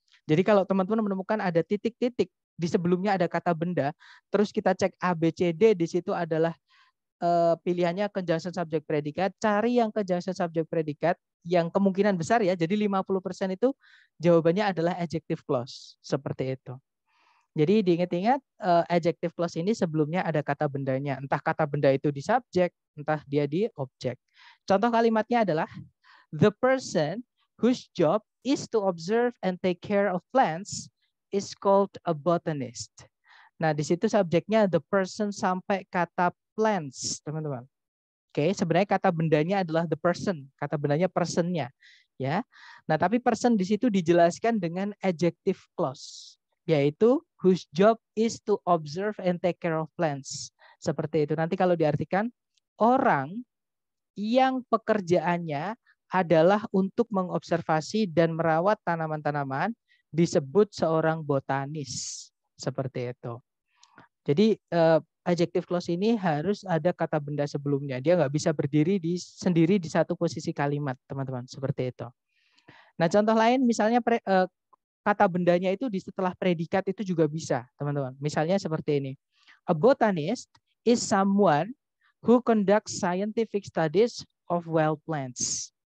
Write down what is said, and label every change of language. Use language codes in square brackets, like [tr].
[id] Jadi kalau teman-teman menemukan ada titik-titik di sebelumnya ada kata benda, terus kita cek A, B, C, D, di situ adalah pilihannya conjunction subject predikat, cari yang conjunction subject predikat yang kemungkinan besar ya, jadi 50% itu jawabannya adalah adjective clause, seperti itu. Jadi diingat-ingat adjective clause ini sebelumnya ada kata bendanya. Entah kata benda itu di subjek, entah dia di objek. Contoh kalimatnya adalah [en] the person whose job is to observe and take care of plants is called a botanist. [id] Nah, di situ subjeknya the person sampai kata plants, teman-teman. Oke, sebenarnya kata bendanya adalah the person, kata bendanya personnya, ya. Nah, tapi person di situ dijelaskan dengan [en] adjective clause, yaitu whose job is to observe and take care of plants. [id] Seperti itu. Nanti kalau diartikan, orang yang pekerjaannya adalah untuk mengobservasi dan merawat tanaman-tanaman disebut seorang botanis. Seperti itu. Jadi adjective clause ini harus ada kata benda sebelumnya. Dia nggak bisa berdiri sendiri di satu posisi kalimat, teman-teman. Seperti itu. Nah, contoh lain misalnya kata bendanya itu di setelah predikat itu juga bisa, teman-teman. Misalnya seperti ini. [en] A botanist is someone who conducts scientific studies of wild plants.